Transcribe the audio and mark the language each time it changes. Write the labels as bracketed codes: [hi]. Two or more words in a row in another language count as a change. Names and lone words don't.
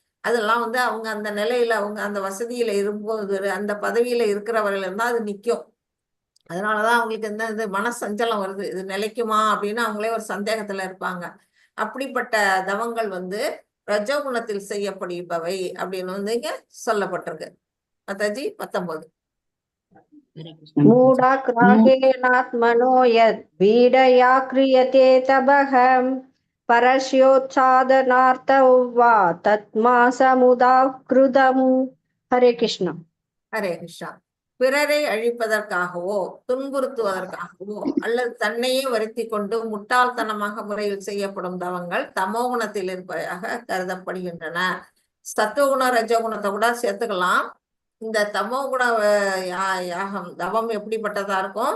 [ta] அதெல்லாம் வந்து அவங்க அந்த நிலையில அவங்க அந்த வசதியில இருக்கும்போது அந்த பதவியில இருக்கிறவர்கள் இருந்தா அது நிக்கும். அதனாலதான் அவங்களுக்கு இந்த மனசஞ்சலம் வருது, இது நிலைக்குமா அப்படின்னு அவங்களே ஒரு சந்தேகத்துல இருப்பாங்க. அப்படிப்பட்ட தவங்கள் வந்து ரஜோகுணத்தில் செய்யப்படுபவை அப்படின்னு வந்து இங்க சொல்லப்பட்டிருக்கு. மாதாஜி 19. [sa] मूढाग्राहेणात्मनो यद्पीडया क्रियते तपः परस्योत्सादनार्थौ वा तत्मासमुदाकृतम्. हरे कृष्ण. हरे कृष्ण. [ta] பிறரை அழிப்பதற்காகவோ துன்புறுத்துவதற்காகவோ அல்லது தன்னையே வருத்தி கொண்டு முட்டாள்தனமாக முறையில் செய்யப்படும் தவங்கள் தமோகுணத்தில் இருப்பதாக கருதப்படுகின்றன. சத்துவகுண ரஜகுணத்தை கூட சேர்த்துக்கலாம். இந்த தமோகுண யாகம் தவம் எப்படிப்பட்டதா இருக்கும்?